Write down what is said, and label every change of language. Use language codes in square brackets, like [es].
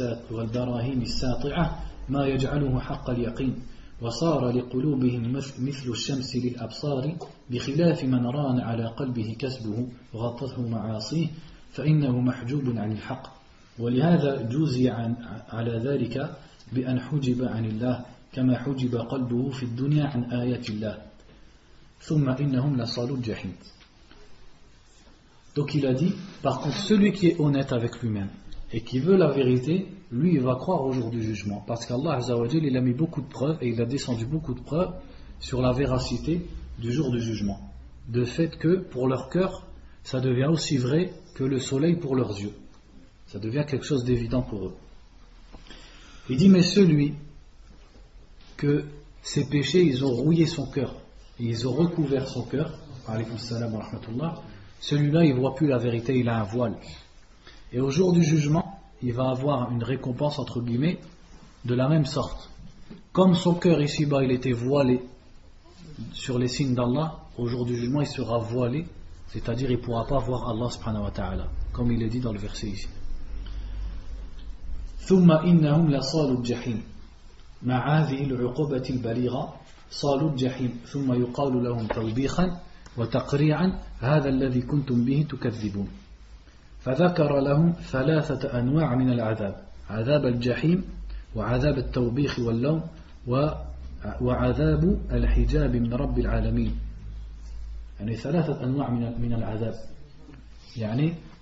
[ar] والبراهين الساطعة ما يجعله حق اليقين وصار لقلوبهم مثل الشمس للأبصار بخلاف من ران على قلبه كسبه غطته معاصيه فإنه محجوب عن الحق ولهذا جوزي على ذلك بأن حجب عن الله كما حجب قلبه في الدنيا عن آيات الله ثم إنهم لصالوا الجحيم [fr] Donc il a dit, par contre, celui qui est honnête avec lui-même et qui veut la vérité, lui, il va croire au jour du jugement. Parce qu'Allah, Azza wa Jal, il a mis beaucoup de preuves et il a descendu beaucoup de preuves sur la véracité du jour du jugement. De fait que, pour leur cœur, ça devient aussi vrai que le soleil pour leurs yeux. Ça devient quelque chose d'évident pour eux. Il dit, mais celui que ses péchés, ils ont rouillé son cœur, ils ont recouvert son cœur, [ar] alaykoum salam wa rahmatullah, [fr] celui-là, il ne voit plus la vérité, il a un voile. Et au jour du jugement, il va avoir une récompense, entre guillemets, de la même sorte. Comme son cœur ici-bas, il était voilé sur les signes d'Allah, au jour du jugement, il sera voilé, c'est-à-dire il ne pourra pas voir Allah, subhanahu wa ta'ala, comme il est dit dans le verset ici. [ar] ثُمَّ إِنَّهُمْ لَصَالُوا الْجَحِيمِ مع هذه العقوبة البليغة صالوا الجحيم ثم يقال لهم توبيخا وتقريعا هذا الذي كنتم به تكذبون فذكر لهم ثلاثة أنواع من العذاب عذاب الجحيم وعذاب التوبيخ واللوم وعذاب الحجاب من رب العالمين يعني ثلاثة أنواع من العذاب يعني